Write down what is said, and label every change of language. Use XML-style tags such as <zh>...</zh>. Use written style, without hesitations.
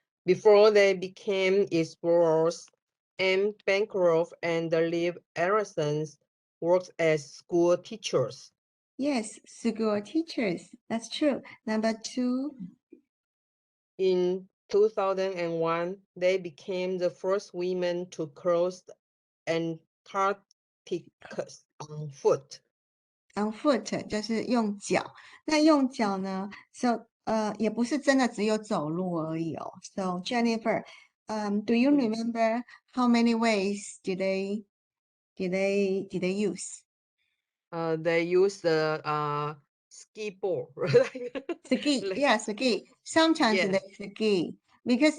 <en>Before they became explorers, Anne Bancroft and Liv Harrison worked as school teachers. Yes, school teachers. That's true. Number two. In 2001, they became the first women to cross Antarctic on foot.</en> <zh>On foot 就是用脚，那用脚呢 ？So 也不是真的只有走路而已哦。</zh> <en>So Jennifer, do you remember how many ways did they use? They use the ski board. Ski, yeah, ski. Sometimes Yeah. they ski because</en>